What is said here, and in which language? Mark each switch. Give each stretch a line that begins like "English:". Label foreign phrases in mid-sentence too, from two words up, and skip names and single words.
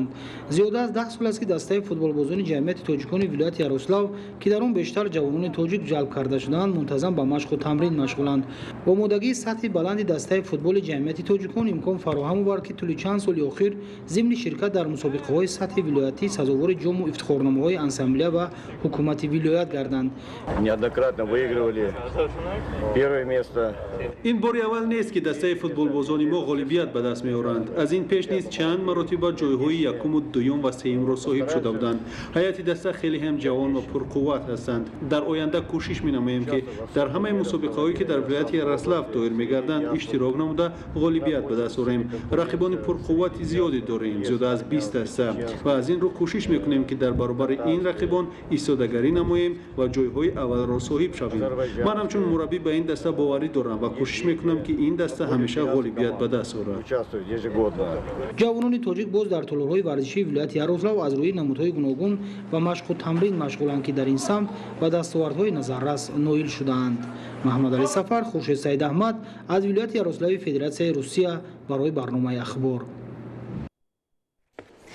Tajik: зиёда аз 10 сол аст, ки дастаи футболбозони ҷамъияти тоҷикони вилояти Ярослав, ки дар он бештар ҷавонони тоҷик ҷалб карда шудаанд, мунтазам ба машқу тамрин машғуланд. омодагии сатҳи баланди дастаи футболи ҷамъияти тоҷикон имкон фароҳам овард, ки тӯли чанд соли охир зимни ширкат дар мусобиқаҳои сатҳи вилоятӣ сазовори ҷому ифтихорномаҳои ассамблея ва ҳукумати вилоят гарданд.
Russian: Неоднократно выигрывали первое место.
Persian: این باری اول نیست که دسته فوتبالبازان ما غالبیت به دست می‌آورند. از این پیش نیز چند مرتبه جای‌های یکم و دوم و سوم را صاحب شده بودند. هیئت دسته خیلی هم جوان و پرقوت هستند. در آینده کوشش می‌نماییم که در همه مسابقه‌هایی که در ولایت یروسلاو دایر می‌گردند اشتراک نموده غالبیت به دست آوریم. رقیبان پرقوت زیادی داریم، زیاد از 20 دسته و از این رو کوشش می‌کنیم که در برابر این رقیبان ایستادگی نماییم و جای‌های اول را صاحب شویم. من همچون مربی به این دسته باوری دارم و کوشش می‌کنم که این دسته همیشه غالبیت به دست آورد.
Tajik: ҷавонони тоҷик боз дар толорҳои варзишии вилояти Ярослав аз рӯи намудҳои гуногун ва машқу тамрин машғуланд, ки дар ин самт ба дастовардҳои назаррас ноил шудаанд. Маҳмадалӣ Сафар, Хуршед Сайдаҳмад аз вилояти Ярослави Федератсияи Русия барои барномаи ахбор.